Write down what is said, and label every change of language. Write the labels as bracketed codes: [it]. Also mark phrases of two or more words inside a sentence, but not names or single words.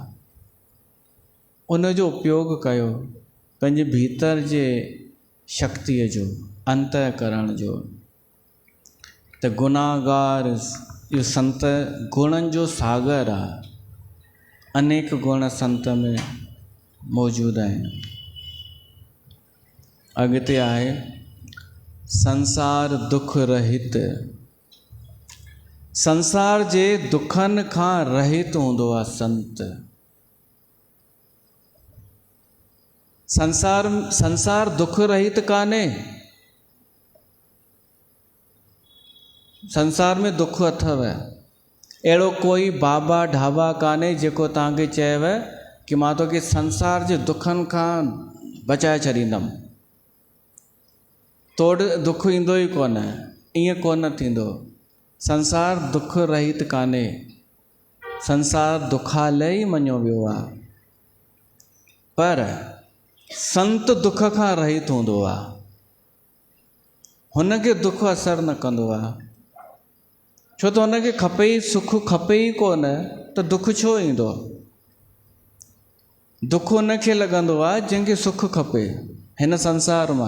[sd] उन जो उपयोग कयो पंहिंजे भीतर जे शक्तिअ जो, अंतःकरण जो। त गुनाहगार इहो संत गुणनि जो सागर आहे। अनेक गुण संत में मौजूदु आहिनि। अॻिते आहे संसार दुख रहित। संसार जे दुखनि खां रहित हूंदो आहे संत। संसार दुख रहित कान्हे। संसार में दुख अथव। अहिड़ो कोई बाबा ढाबा कान्हे जेको तव्हांखे चएव कि मां तोखे संसार जे दुखनि खां बचाए छॾींदुमि। तोड़ दुख ईंदो ई कोन, ईअं कोन थींदो। संसार दुख रहित कान्हे। संसार दुखालय ई मञियो वियो आहे। पर संत दुख खां रहित हूंदो आहे। हुनखे दुख असरु न कंदो आहे। छो त हुनखे खपे ई, सुख खपे ई कोन त दुख छो ईंदो? दुख हुनखे लॻंदो आहे जंहिंखे सुख खपे हिन संसार मां।